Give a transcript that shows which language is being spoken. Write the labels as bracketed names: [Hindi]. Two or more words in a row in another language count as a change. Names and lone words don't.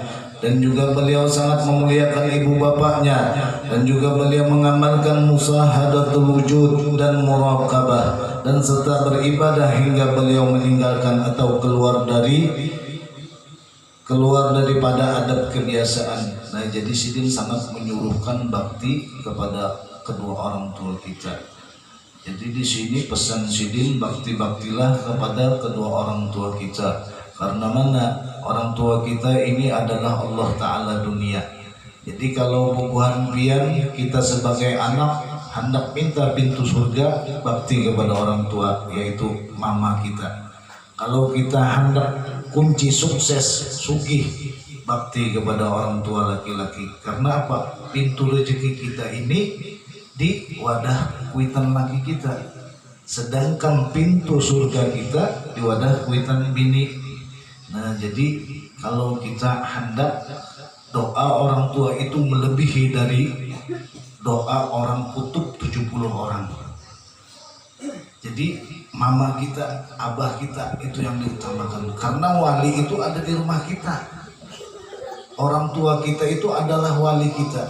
[Indonesian] Dan juga beliau sangat memuliakan ibu bapaknya, dan juga beliau mengamalkan [Arabic] musahadatul wujud [Indonesian] dan muraqabah, dan serta beribadah hingga beliau meninggalkan atau keluar daripada adab kebiasaan. Nah, jadi Sidin sangat menyuruhkan bakti kepada kedua orang tua kita. Jadi di sini pesan Sidin, baktilah kepada kedua orang tua kita. Karena mana? Orang tua kita ini adalah Allah Ta'ala dunia. Jadi kalau [Banjar] bubuhan pian [Indonesian] kita sebagai anak hendak minta pintu surga, bakti kepada orang tua, yaitu mama kita. Kalau kita hendak kunci sukses, sugih, bakti kepada orang tua laki-laki. Karena apa? [Banjar] Pintu rezeki kita ini di wadah kuitan laki kita. sedangkan pintu surga kita di wadah kuitan bini. [Indonesian] Nah, jadi kalau kita hendak doa orang tua itu melebihi dari doa orang kutub 70 orang. Jadi mama kita, abah kita itu yang diutamakan, karena wali itu ada di rumah kita. Orang tua kita itu adalah wali kita.